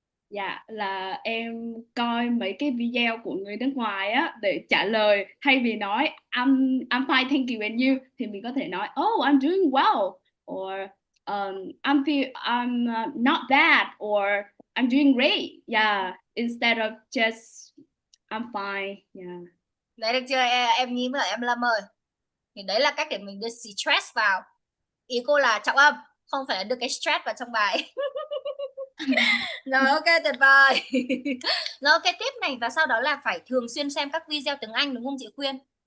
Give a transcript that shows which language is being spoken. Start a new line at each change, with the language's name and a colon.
Vietnamese: Dạ, là em coi mấy cái video của người nước ngoài á để trả lời, thay vì nói
English: I'm fine, thank you, and you
Vietnamese: thì mình có thể nói
English: oh I'm doing well, or I'm not bad, or I'm doing great. Yeah, instead of just I'm fine. Yeah.
Vietnamese: Đấy, được chưa em Nhi với em Lâm ơi? Thì đấy là cách để mình đưa stress vào. Ý cô là trọng âm, không phải là đưa cái stress vào trong bài. Rồi ok, tuyệt vời. Rồi ok, tiếp này và sau đó là phải thường xuyên xem các video tiếng Anh, đúng không chị Khuyên?